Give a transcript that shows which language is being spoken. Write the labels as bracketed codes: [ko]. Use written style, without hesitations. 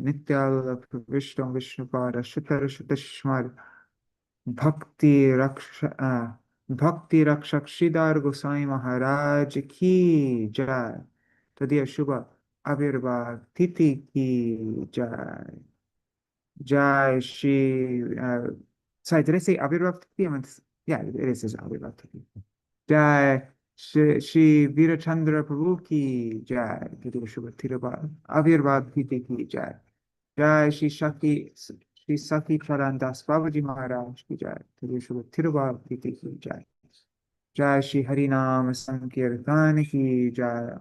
[hi] नित्य विश्व विष्णुपाद शुतर शुत भक्ति रक्ष भक्ति रक्षक श्रीधर गोस्वामी महाराज की जय। तदीय शुभ आविर्भाव तिथि की जय। [en] जय Shri sorry, did I say आविर्भाव तिथि? Yeah, it is his आविर्भाव तिथि। [hi] जय श्री वीरचंद्र प्रभु की जय। तदीय शुभ आविर्भाव तिथि की जय। जय श्री सखी चरण दास बाबूजी महाराज की जय। श्री शुभ थिरुवार तिथि की जय। जय श्री हरि नाम संकीर्तन की जय।